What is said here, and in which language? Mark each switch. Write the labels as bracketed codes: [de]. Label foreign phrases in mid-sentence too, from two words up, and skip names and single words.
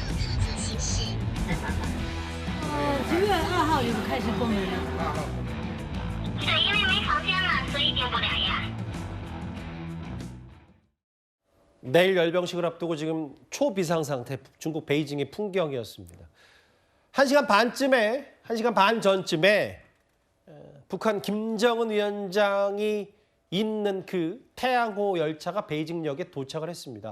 [zh] 9 月2号就开始报名了。对，因为没房间了，所以订不了呀。 [ko] 내일 열병식을 앞두고 지금 초비상 상태 중국 베이징의 풍경이었습니다. 1시간 반 전쯤에 북한 김정은 위원장이 있는 그 태양호 열차가 베이징역에 도착을 했습니다.